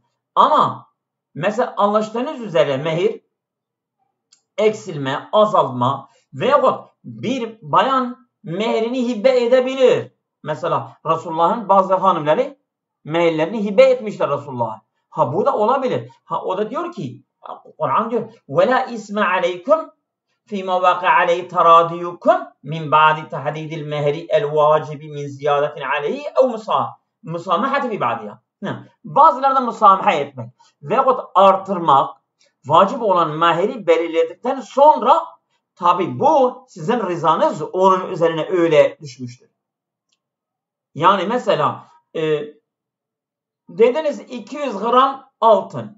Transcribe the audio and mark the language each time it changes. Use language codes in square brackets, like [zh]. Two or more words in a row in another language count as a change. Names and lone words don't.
[tr] Ama mesela anlaştığınız üzere mehir eksilme, azalma veyahut bir bayan mehirini hibe edebilir. Mesela Resulullah'ın bazı hanımları mehirlerini hibe etmişler Resulullah'a. Bu da olabilir. O da diyor ki Kur'an diyor [ar] وَلَا إِسْمَ عَلَيْكُمْ فِيمَا وَقَعَ عَلَيْهِ تَرَادِيُكُمْ مِنْ بَعْدِ تَحْدِيدِ الْمَهْرِ الْوَاجِبِ مِنْ زِيَادَةٍ عَلَيْهِ اَوْ مُسَامَحَةِ بِبَعْدِهَا. [tr] Bazılarında musamaha etmek veyahut artırmak, vacip olan mehri belirledikten sonra tabi bu sizin rızanız onun üzerine öyle düşmüştür. Yani mesela dediniz 200 gram altın.